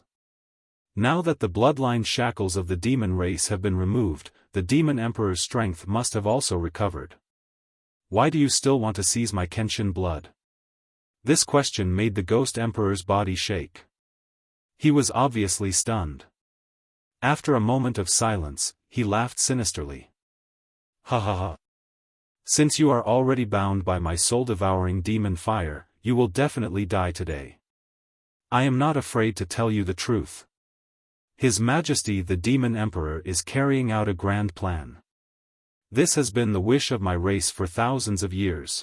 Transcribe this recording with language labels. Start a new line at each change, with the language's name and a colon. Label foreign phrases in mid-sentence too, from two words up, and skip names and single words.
English: Now that the bloodline shackles of the demon race have been removed, the demon emperor's strength must have also recovered. Why do you still want to seize my Kenshin blood? This question made the Ghost Emperor's body shake. He was obviously stunned. After a moment of silence, he laughed sinisterly. Ha ha ha. Since you are already bound by my soul-devouring demon fire, you will definitely die today. I am not afraid to tell you the truth. His Majesty the Demon Emperor is carrying out a grand plan. This has been the wish of my race for thousands of years.